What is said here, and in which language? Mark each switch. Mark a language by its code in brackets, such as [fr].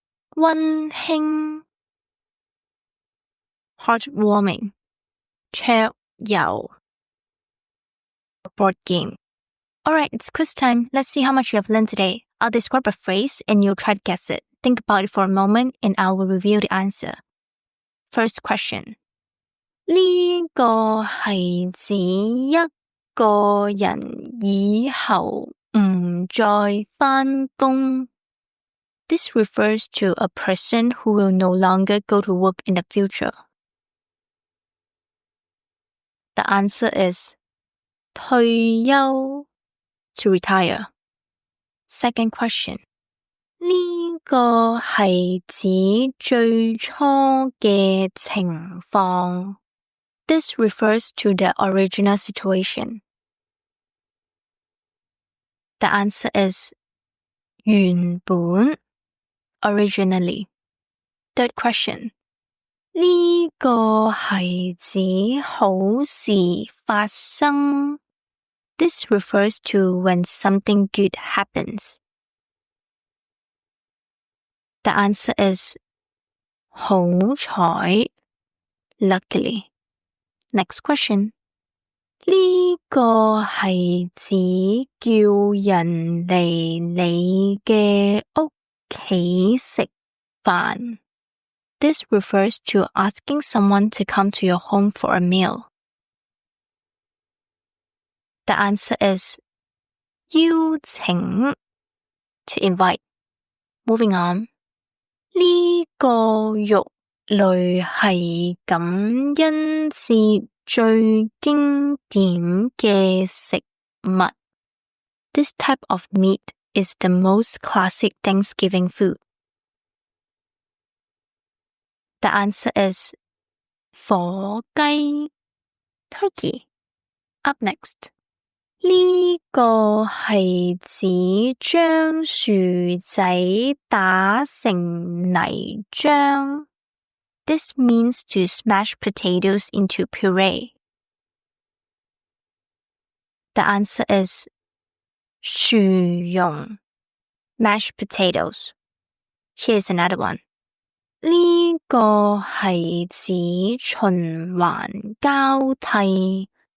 [en] 溫馨 heartwarming. 桌遊 board game. Alright, it's quiz time. Let's see how much you have learned today. I'll describe a phrase and you'll try to guess it. Think about it for a moment and I will reveal the answer. First question. [yue] 呢個係指一個人以後唔再返工。 [en] This refers to a person who will no longer go to work in the future. The answer is 退休 to retire. Second question. [yue] 呢個係指最初嘅情況。 [en] This refers to the original situation. The answer is 原本 originally. Third question. [yue] 呢個係指好事發生。 [en] This refers to when something good happens. The answer is 好彩 luckily. Next question. [yue] 呢個係指叫人嚟你嘅屋企食飯。 [en] This refers to asking someone to come to your home for a meal. The answer is 邀請 to invite. Moving on. [yue] 呢個肉類係感恩節最經典嘅食物。 [en] This type of meat is the most classic Thanksgiving food. The answer is 火雞 turkey. Up next. [yue] 呢個係指將薯仔打成泥漿。 [en] This means to smash potatoes into puree. The answer is 薯蓉 mashed potatoes. Here's another one. [yue] 呢個係指循環交替。